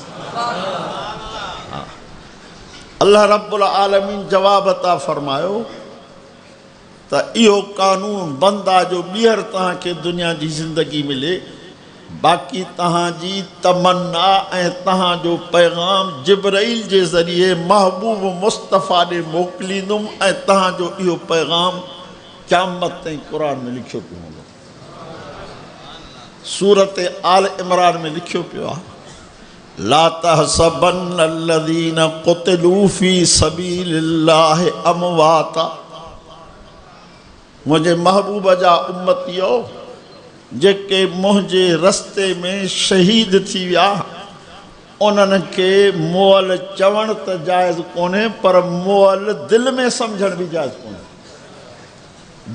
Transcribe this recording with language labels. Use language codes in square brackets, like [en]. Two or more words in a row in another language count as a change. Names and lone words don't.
[ar] الله رب العالمين [sd] जवाब अता फ़रमायो त इहो कानून बंदि आहे जो ॿीहर तव्हांखे दुनिया जी ज़िंदगी मिले, बाक़ी तव्हांजी तमन्ना ऐं तव्हांजो पैगाम जिब्राइल जे ज़रिए महबूब मुस्तफ़ा ॾे मोकिलींदुमि ऐं तव्हांजो इहो पैगाम क़यामत ताईं क़ुर में लिखियो पियो हूंदो। सूरत आल इमरान में लिखियो पियो आहे [ar] لا تحسبن الذين قتلوا في سبيل الله أمواتا. [sd] मुंहिंजे महबूब जा उम्मतियो जेके मुंहिंजे रस्ते में शहीद थी विया उन्हनि खे मुअल चवणु त जाइज़ कोन्हे, पर मुअल दिलि में सम्झण बि जाइज़ कोन्हे।